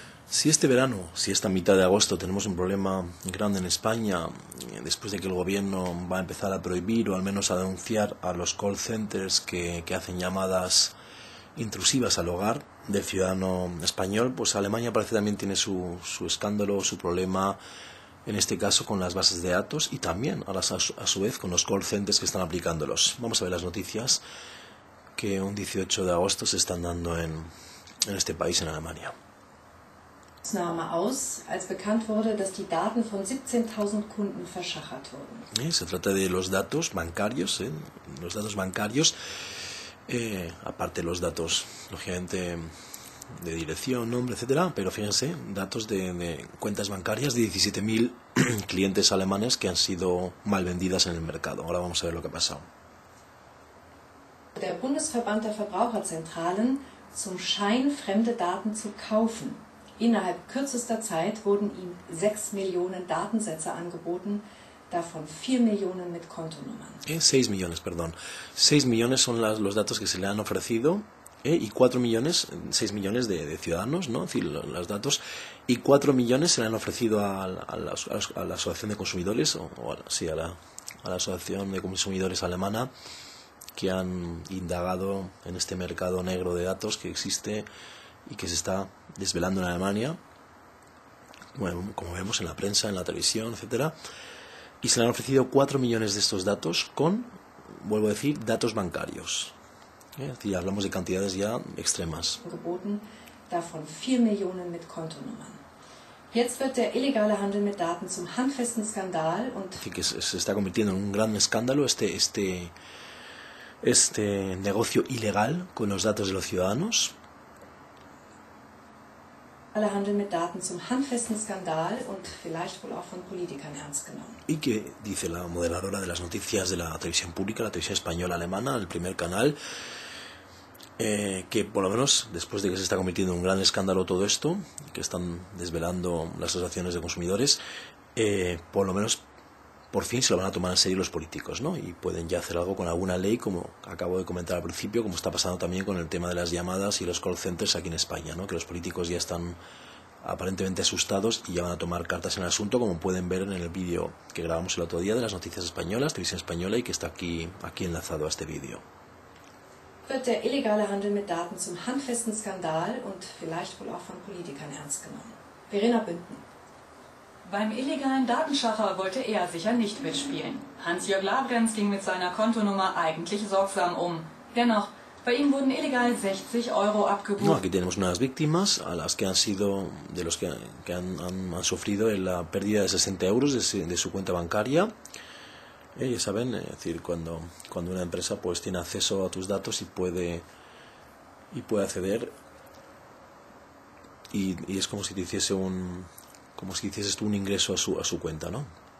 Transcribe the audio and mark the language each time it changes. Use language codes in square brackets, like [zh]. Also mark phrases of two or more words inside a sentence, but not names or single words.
[es] Si este verano, si esta mitad de agosto tenemos un problema grande en España, después de que el gobierno va a empezar a prohibir o al menos a denunciar a los [en] call centers [es] que hacen llamadas intrusivas al hogar del ciudadano español, pues Alemania parece también tiene su escándalo, su problema, en este caso con las bases de datos y también a su vez con los [en] call centers [es] que están aplicándolos. Vamos a ver las noticias que un 18 de agosto se están dando en este país, en Alemania. [de] Aus, als bekannt wurde, dass die Daten von 17.000 Kunden verschachert wurden. [es] Se trata de los datos bancarios, aparte los datos, lógicamente, de dirección, nombre, etcétera, pero fíjense, datos de cuentas bancarias de 17.000 clientes alemanes que han sido mal vendidas en el mercado. Ahora vamos a ver lo que ha pasado. [de] Der Bundesverband der Verbraucherzentralen zum Schein fremde Daten zu kaufen. Innerhalb kürzester Zeit wurden ihm 6 Millionen Datensätze angeboten, davon 4 Millionen mit Kontonummern. [es] 6 millones, perdón. 6 millones son los datos que se le han ofrecido y 4 millones, 6 millones de ciudadanos, ¿no? Es decir, los datos, y 4 millones se le han ofrecido a la Asociación de Consumidores, a la Asociación de Consumidores alemana, que han indagado en este mercado negro de datos que existe y que se está desvelando en Alemania, bueno, como vemos en la prensa, en la televisión, etcétera, y se le han ofrecido 4 millones de estos datos con, vuelvo a decir, datos bancarios. Es decir, hablamos de cantidades ya extremas. [de] Davon 4 Millionen mit Kontonummern. Jetzt wird der illegale Handel mit Daten zum handfesten Skandal und [es] es decir, que se está convirtiendo en un gran escándalo este negocio ilegal con los datos de los ciudadanos. [de] Handel mit Daten zum handfesten Skandal und vielleicht wohl auch von Politikern ernst genommen. [es] Y que dice la moderadora de las noticias de la televisión pública, la televisión española alemana, el primer canal, que por lo menos después de que se está convirtiendo en un gran escándalo todo esto, que están desvelando las asociaciones de consumidores, por lo menos por fin se lo van a tomar en serio los políticos, ¿no? Y pueden ya hacer algo con alguna ley, como acabo de comentar al principio, como está pasando también con el tema de las llamadas y los [en] call centers [es] aquí en España, ¿no? Que los políticos ya están aparentemente asustados y ya van a tomar cartas en el asunto, como pueden ver en el vídeo que grabamos el otro día de las noticias españolas, televisión española, y que está aquí enlazado a este vídeo. [de] Wird der illegale Handel mit Daten zum handfesten Skandal und vielleicht wohl auch von Politikern ernst genommen. Verena Bünden. Beim illegalen Datenschacher wollte er sicher nicht mitspielen. Hans-Jörg Labrenz ging mit seiner Kontonummer eigentlich sorgsam um. Dennoch, bei ihm wurden illegal 60 Euro abgebucht. [es] No, aquí tenemos unas víctimas a las que han sido, de los que han sufrido la pérdida de 60 euros de su cuenta bancaria. Ya saben, es decir, cuando una empresa pues tiene acceso a tus datos y puede acceder, y es como si te hiciese hicieses tú un ingreso a su cuenta, ¿no?